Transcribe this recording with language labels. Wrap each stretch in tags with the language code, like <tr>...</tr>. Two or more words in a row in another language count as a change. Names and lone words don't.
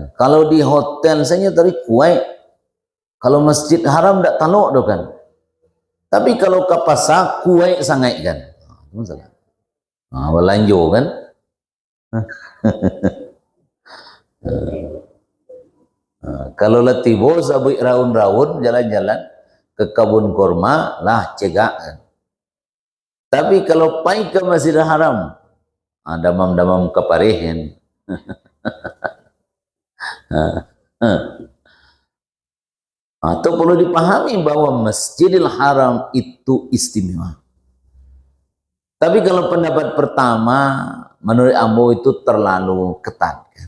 <id>Kalau di hotel saja dari Kuwait, kalau Masjid Haram tidak taluk do kan. Tapi kalau ke pasar Kuwait sangat kan. Masalah. Berlanjut kan. Kalau letih bos abis raun-raun jalan-jalan ke kebun kurma lah cegak kan.</id> <min>Tapi kalau pai ke Masjidil Haram damam-damam keparihin.</min> <id>Atau perlu dipahami bahwa Masjidil Haram itu istimewa. Tapi kalau pendapat pertama menurut Ambo itu terlalu ketat kan.</id>